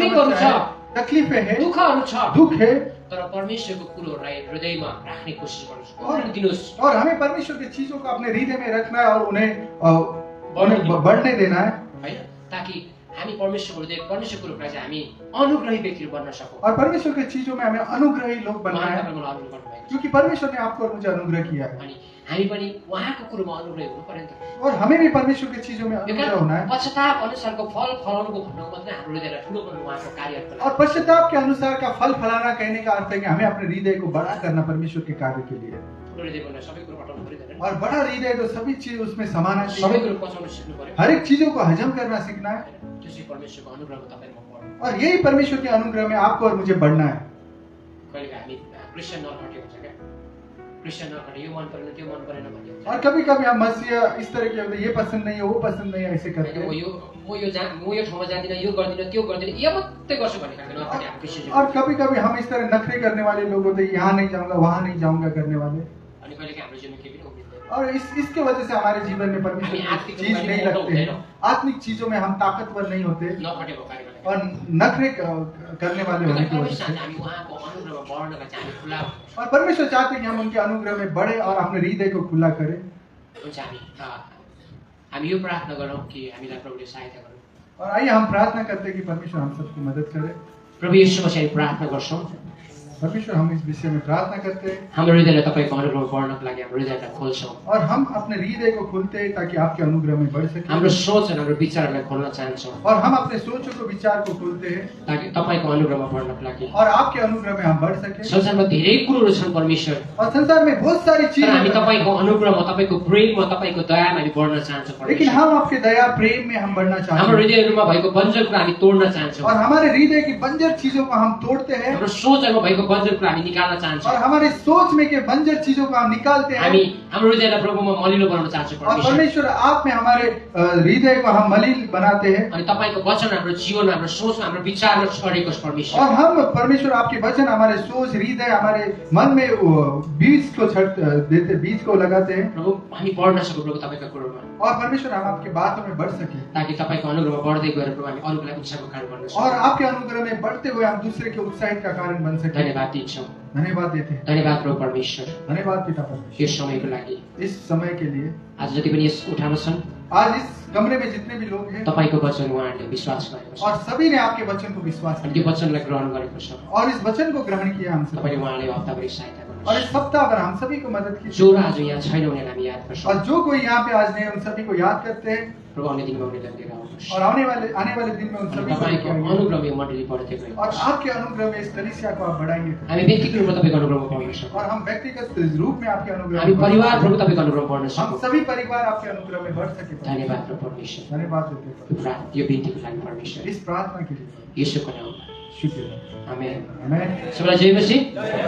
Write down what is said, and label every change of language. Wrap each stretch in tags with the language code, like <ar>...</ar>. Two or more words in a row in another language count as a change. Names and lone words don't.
<ne>तकलीफहरू</ne> <hi>समस्या है,</hi> <ne>छ,</ne> <hi>तकलीफें है,</hi> <ne>दुःखहरू छ,</ne> <hi>दुख है।</hi> <ne>तर परमेश्वरको कुरोहरूलाई हृदयमा राख्ने कोसिस गर्नुहोस्। उम्रिन दिनुहोस्।</ne> <hi>और हमें परमेश्वर की चीजों को अपने हृदय में रखना है और उन्हें बढ़ने देना है।</hi> <ne>हैन, ताकि हामी परमेश्वरको हृदय परमेश्वरको रूपलाई चाहिँ हामी अनुग्रही व्यक्तिहरू बन्न सकौँ।</ne> <hi>और परमेश्वर की चीजों में हमें अनुग्रही लोग बनना</hi> <ne>उहाँले</ne> <hi>है।</hi> <ne>तपाईँलाई अनुग्रह गर्नुभएको छ।</ne> <hi>क्योंकि परमेश्वर ने आपको और मुझे अनुग्रह किया है।</hi> <ne>अनि हामी पनि उहाँको कुरोमा अनुग्रही हुनु पर्यो नि त।</ne> <hi>और हमें भी परमेश्वर की चीजों में</hi> <ne>यो</ne> <hi>अनुग्रह होना</hi> <ne>कारण</ne> <hi>है।</hi> <ne>पश्चाताप अनुसारको फल फलाउनुको भन्नुको मात्रै हाम्रो हृदयलाई ठुलो गर्नु उहाँको कार्यहरूको लागि।</ne> <hi>और पश्चाताप के अनुसार का फल फलाना कहने का अर्थ है कि हमें अपने हृदय को बड़ा करना परमेश्वर के कार्य के लिए।</hi> <ne>ठुलो हृदय बनाउन सबै कुरो हटाउनु पर्यो नि त।</ne> <hi>और बड़ा हृदय तो सभी चीज उसमें समाना</hi> <ne>सबै</ne> <hi>चाहिए।</hi> <ne>कुरो पचाउन सिक्नु पर्यो।</ne> <hi>हर एक चीजों को हजम करना सीखना है।</hi> <ne>त्यो चाहिँ परमेश्वरको अनुग्रहमा तपाईँमा पर्यो।</ne> <hi>और यही परमेश्वर के अनुग्रह में आपको और मुझे बढ़ना है।</hi> <ne>कहिले हामी क्रिस्चियन नखटे हुन्छ क्या क्रिस्चियन नखटे यो मन परेन त्यो मन परेन भन्ने हुन्छ</ne> <hi>और कभी कभी हम मसीह इस तरह के होते हैं, ये पसंद नहीं है वो पसंद नहीं है, ऐसे करते</hi> <ne>म</ne> <hi>हैं।</hi> <ne>यो ठाउँमा जाँदिनँ यो गर्दिनँ त्यो गर्दिनँ यो मात्रै गर्छु भन्ने खालको नखटे हाम्रो क्रिस्चियन</ne> <hi>और कभी कभी हम इस तरह नखरे करने वाले लोग होते हैं, यहाँ नहीं जाऊंगा वहां नहीं जाऊंगा करने वाले।</hi> <ne>अनि कहिलेकाहीँ हाम्रो जीवनमा केही पनि उम्रिँदैन</ne> <hi>और इसके वजह से हमारे जीवन में परमेश्वर</hi> <ne>हामी</ne> <hi>की</hi> <ne>आत्मिक</ne> <hi>चीज</hi> <ne>रूपमा</ne> <hi>नहीं</hi> <ne>मोटो</ne> <hi>लगते हैं,</hi> <ne>हुँदैनौँ।</ne> <hi>आत्मिक चीजों में हम ताकतवर नहीं होते</hi> <ne>नखटेको कार्यलाई</ne> <hi>और नखरे करने वाले होने की वजह से।</hi> <ne>हामी उहाँको अनुग्रहमा बढ्नका चाहिँ हामी खुला हुनुपर्छ</ne> <hi>और परमेश्वर चाहते हैं कि हम उनके अनुग्रह में बढ़े और अपने हृदय को खुला करें।</hi> <ne>हुन्छ हामी यो प्रार्थना गरौँ कि हामीलाई प्रभुले सहायता गरौँ</ne> <hi>और आइए हम प्रार्थना करते हैं कि परमेश्वर हम सबकी मदद करे।</hi> <ne>प्रभु यीशु मसीहले प्रार्थना गर्छौँ</ne> <hi>परमेश्वर हम इस विषय में प्रार्थना करते हैं</hi> <ne>हाम्रो हृदयलाई तपाईँको अनुग्रहमा बढ्नको लागि हाम्रो हृदयलाई खोल्छौँ</ne> <hi>और हम अपने हृदय को खोलते हैं ताकि आपके अनुग्रह में बढ़ सके।</hi> <ne>हाम्रो सोच र हाम्रो विचारहरूलाई खोल्न चाहन्छौँ</ne> <hi>और हम अपने सोचों को विचार को खोलते हैं</hi> <ne>ताकि तपाईँको अनुग्रहमा बढ्नको लागि</ne> <hi>और आपके अनुग्रह में हम बढ़ सके।</hi> <ne>संसारमा धेरै कुरोहरू छन् परमेश्वर</ne> <hi>और संसार में बहुत सारी</hi> <ne>तर हामी</ne> <hi>चीजें,</hi> <ne>तपाईँको अनुग्रहमा तपाईँको प्रेममा तपाईँको दयामा हामी बढ्न चाहन्छौँ</ne> <hi>लेकिन परमेश्वर हम आपके दया प्रेम में हम बढ़ना चाहते</hi> <ne>हाम्रो</ne> <hi>हैं</hi> <ne>हृदयहरूमा भएको बन्जर कुरा हामी तोड्न चाहन्छौँ</ne> <hi>और हमारे हृदय की बंजर चीजों को हम तोड़ते हैं</hi> <ne>हाम्रो सोचहरूमा भएको बन्जर कुरा हामी निकाल्न</ne> <hi>और</hi> <ne>चाहन्छौँ</ne> <hi>हमारे सोच में के बंजर चीजों को हम निकालते</hi> <ne>हामी</ne> <hi>हैं</hi> <ne>हाम्रो हृदयलाई प्रभुमा मलिलो बनाउन चाहन्छौँ</ne> <hi>और परमेश्वर परमेश्वर आप में हमारे हृदय को हम मलिन बनाते हैं</hi> <ne>अनि तपाईँको वचन हाम्रो जीवनमा हाम्रो सोचमा हाम्रो विचारमा छरेको छ परमेश्वर</ne> <hi>और हम परमेश्वर आपके वचन हमारे सोच हृदय हमारे मन में वो बीज को देते, बीज को लगाते हैं</hi> <ne>प्रभु हामी पढ्न सकौँ प्रभु तपाईँको कुरोमा</ne> <hi>और परमेश्वर हम आपकी बातों में बढ़ सके</hi> <ne>ताकि तपाईँको अनुग्रहमा बढ्दै गएर प्रभु हामी अरूलाई उत्साहको कारण बन्न</ne> <hi>और</hi> <ne>सकौँ</ne> <hi>आपके अनुग्रह में बढ़ते हुए हम दूसरे के उत्साहित का कारण बन सके।</hi> <ne>धन्यवाद दिन्छौँ</ne> <hi>धन्यवाद देते हैं,</hi> <ne>धन्यवाद प्रभु परमेश्वर</ne> <hi>धन्यवाद पिता परमेश्वर</hi> <ne>यो समयको लागि</ne> <hi>इस समय के लिए।</hi> <ne>आज जति पनि यस कोठामा छन्</ne> <hi>आज इस कमरे में जितने भी लोग हैं</hi> <ne>तपाईँको वचन उहाँहरूले विश्वास गरेको छ</ne> <hi>और सभी ने आपके वचन को विश्वास</hi> <ne>अनि त्यो</ne> <hi>किया</hi> <ne>वचनलाई ग्रहण गरेको छ</ne> <hi>और इस वचन को ग्रहण किया हम सब</hi> <ne>तपाईँले उहाँलाई हप्ताभरि सहायता</ne> <hi>और</hi> <ne>गर्नुहोस्</ne> <hi>इस सप्ताह भर हम सभी को मदद की</hi> <ne>जो र आज यहाँ छैन उनीहरूलाई हामी याद गर्छौँ</ne> <hi>और जो कोई यहाँ पे आज नहीं उन सभी को याद करते हैं</hi> <ne>प्रभु आउने दिनमा उनीहरूलाई लिएर आउनुहोस्</ne> <hi>और आने वाले दिन में उन</hi> <ne>अनि</ne> <hi>सभी को</hi> <ne>तपाईँको</ne> <hi>लेके आइए।</hi> <ne>अनुग्रह यो मण्डली बढ्दै गएको</ne> <hi>और</hi> <ne>छ</ne> <hi>आपके अनुग्रह में इस कलीसिया को आप बढ़ाएंगे</hi> <ne>हामी व्यक्तिगत रूपमा तपाईँको अनुग्रहमा पाउन सकौँ</ne> <hi>और हम व्यक्तिगत रूप में आपके अनुग्रह</hi> <ne>हामी</ne> <hi>में बढ़</hi> <ne>परिवार</ne> <hi>सकें।</hi> <ne>प्रभु तपाईँको अनुग्रहमा बढ्न</ne> <hi>हम</hi> <ne>सकौँ</ne> <hi>सभी परिवार आपके अनुग्रह में बढ़ सके।</hi> <ne>धन्यवाद प्रभु परमेश्वर</ne> <hi>धन्यवाद देते हैं</hi> <ne>यो बिन्तीको लागि परमेश्वर</ne> <hi>इस प्रार्थना के लिए।</hi> <ne>यीशुको नाममा</ne> <hi>शुक्रिया।</hi> <ne>आमेन</ne> <hi>आमेन।</hi> <ne>सबैलाई जय मसीह</ne>